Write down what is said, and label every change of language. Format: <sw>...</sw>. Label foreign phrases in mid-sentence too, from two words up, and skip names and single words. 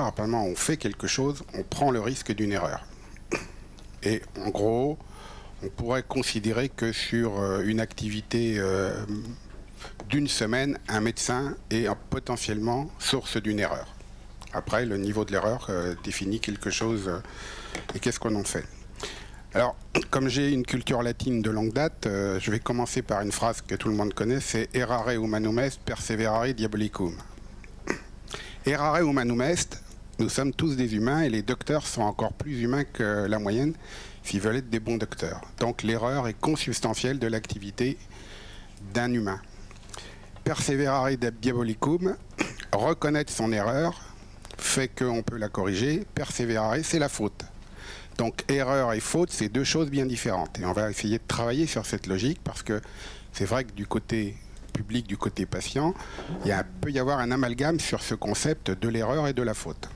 <fr>Apparemment, on fait quelque chose, on prend le risque d'une erreur. Et en gros, on pourrait considérer que sur une activité d'une semaine, un médecin est potentiellement source d'une erreur. Après, le niveau de l'erreur définit quelque chose. Et qu'est-ce qu'on en fait? Alors, comme j'ai une culture latine de longue date, je vais commencer par une phrase que tout le monde connaît, c'est «</fr> <la>Errare humanum est, perseverare diabolicum ». Errare humanum est,</la> <fr>nous sommes tous des humains et les docteurs sont encore plus humains que la moyenne s'ils veulent être des bons docteurs. Donc l'erreur est consubstantielle de l'activité d'un humain.</fr> <la>Perseverare diabolicum,</la> <fr>reconnaître son erreur, fait qu'on peut la corriger. Perseverare, c'est la faute. Donc erreur et faute, c'est deux choses bien différentes. Et on va essayer de travailler sur cette logique parce que c'est vrai que du côté public, du côté patient, peut y avoir un amalgame sur ce concept de l'erreur et de la faute.</fr>